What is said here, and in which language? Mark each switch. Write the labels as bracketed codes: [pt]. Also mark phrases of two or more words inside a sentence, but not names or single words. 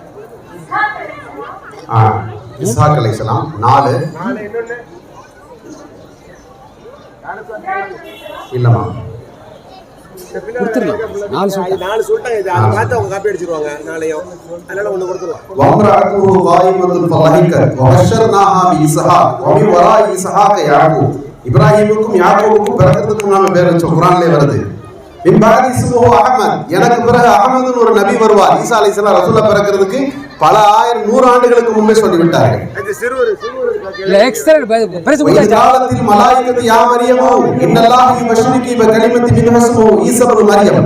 [ta] இஸ்ஹாக் அலைஹிஸ்ஸலாம் 4 இன்னொன்னு இல்லமா கொடுத்துடலாம். 4 சொல்லிட்டாங்க. இது அதை பார்த்து அவங்க காப்பி அடிச்சிருவாங்க நாளையும். அதனால ஒன்று கொடுத்துடலாம். [ar] وامرأته قائمة فضحكت وبشرناها بإسحاق ومن وراء إسحاق يعقوب. [ta] இப்ராஹிமுக்கும் யாக்கூபுக்கும் பிறக்கிறதுக்கு முன்னால பேர் வச்ச குர்ஆன்லயே வருது. [ar] من بعدي اسمه أحمد. [ta] எனக்கு பிறகு அஹ்மதுன்னு ஒரு நபி வருவார். ஈசா அலைஹிஸ்ஸலாம் ரசூலா பிறக்கிறதுக்கு பல 100 ஆண்டுகளுக்கு முன்பே சொல்லிவிட்டார்கள். இது சிறுவர் [en] extra prize [ar] காலத்தில் الملائكة يا مريم إن الله يبشرك بكلمة منه اسمه عيسى ابن مريم.